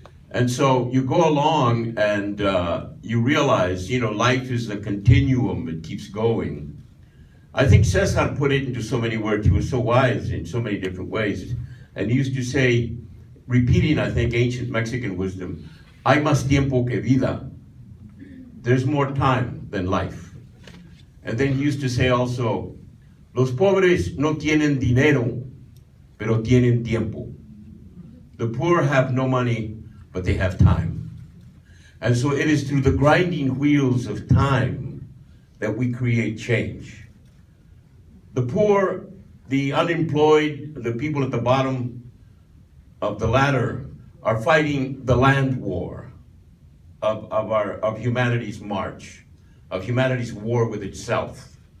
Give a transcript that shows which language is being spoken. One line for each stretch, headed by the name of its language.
English: And so you go along and you realize, life is a continuum, it keeps going. I think Cesar put it into so many words. He was so wise in so many different ways. And he used to say, repeating, I think, ancient Mexican wisdom,
Spanish: hay más tiempo que vida.
English: There's more time than life. And then he used to say also,
Spanish: los pobres no tienen dinero, pero tienen tiempo.
English: The poor have no money, but they have time. And so it is through the grinding wheels of time that we create change. The poor, the unemployed, the people at the bottom of the ladder are fighting the land war of humanity's march, of humanity's war with itself.